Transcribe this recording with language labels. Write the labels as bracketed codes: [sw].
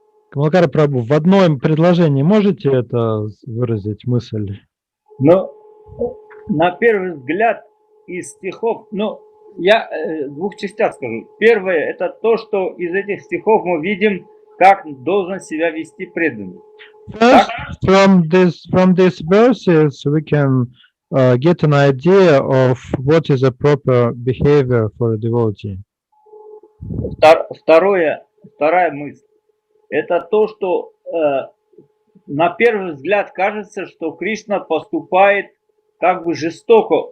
[ru] Камалакара Прабху, в одном предложении можете это выразить мысль? Но на первый взгляд из стихов, я в двух частях скажу. Первое, это то, что из этих стихов мы видим, как должен себя вести преданный. [en] First, from these verses, we can get an idea of what is a proper behavior for a devotee. [ru] Вторая мысль, это то, что на первый взгляд кажется, что Кришна поступает как бы жестоко.